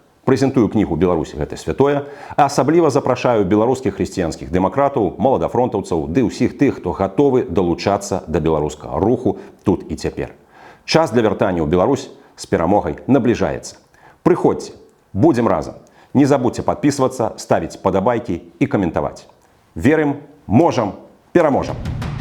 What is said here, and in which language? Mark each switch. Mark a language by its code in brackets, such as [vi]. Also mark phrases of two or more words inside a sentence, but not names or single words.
[be] Прэзентую кнігу «Беларусь – гэта святое», а асабліва запрашаю беларускіх хрысціянскіх дэмакратаў, маладафронтаўцаў ды ўсіх тых, хто гатовы далучацца да беларускага руху тут і цяпер. Час для вяртання ў Беларусь з перамогай набліжаецца. Прыходзьце, будзем разам. [ru] Не забудьте подписываться, ставить подобайки и комментовать. [be] Верим, можем, пераможем!